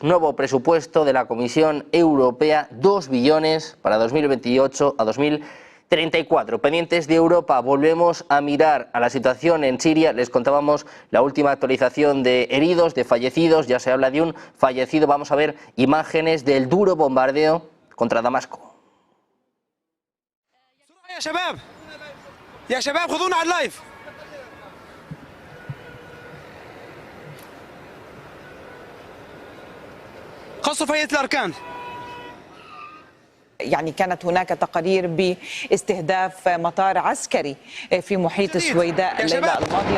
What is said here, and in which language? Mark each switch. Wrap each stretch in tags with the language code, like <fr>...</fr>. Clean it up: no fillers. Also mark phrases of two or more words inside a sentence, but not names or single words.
<es>Nuevo presupuesto de la Comisión Europea, 2 billones para 2028 a 2034. Pendientes de Europa, volvemos a mirar a la situación en Siria. Les contábamos la última actualización de heridos, de fallecidos. Ya se habla de un fallecido. Vamos a ver imágenes del duro bombardeo contra Damasco.</es> <ar>يا شباب خذونا على اللايف. قصف هيئة الأركان. يعني كانت هناك تقارير باستهداف مطار عسكري في محيط السويداء الليلة الماضية.</ar>